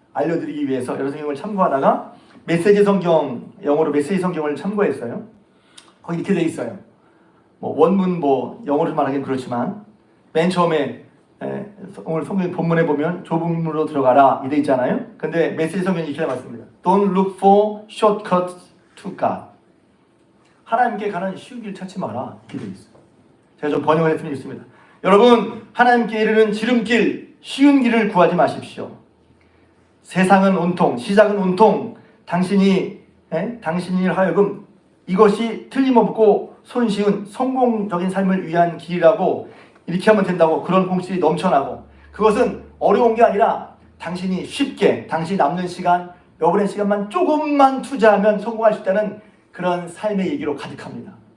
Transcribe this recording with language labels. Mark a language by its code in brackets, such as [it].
[ko] 알려드리기 위해서 여러 성경을 참고하다가 메시지 성경, 영어로 메시지 성경을 참고했어요. 거기 이렇게 돼 있어요. 뭐 원문 뭐 영어로 말하기는 그렇지만 맨 처음에 오늘 성경 본문에 보면 좁은 문으로 들어가라 이래 있잖아요. 근데 메시지 성경이 이렇게 나왔습니다. [en] Don't look for shortcuts to God. [ko] 하나님께 가는 쉬운 길 찾지 마라 이렇게 돼 있어요. 제가 좀 번역을 했으면 좋겠습니다. 여러분, 하나님께 이르는 지름길, 쉬운 길을 구하지 마십시오. 세상은 온통, 시작은 온통 당신이 하여금 이것이 틀림없고 손쉬운 성공적인 삶을 위한 길이라고 이렇게 하면 된다고 그런 공식이 넘쳐나고, 그것은 어려운 게 아니라 당신이 쉽게 당신이 남는 시간, 여분의 시간만 조금만 투자하면 성공할 수 있다는 그런 삶의 얘기로 가득합니다.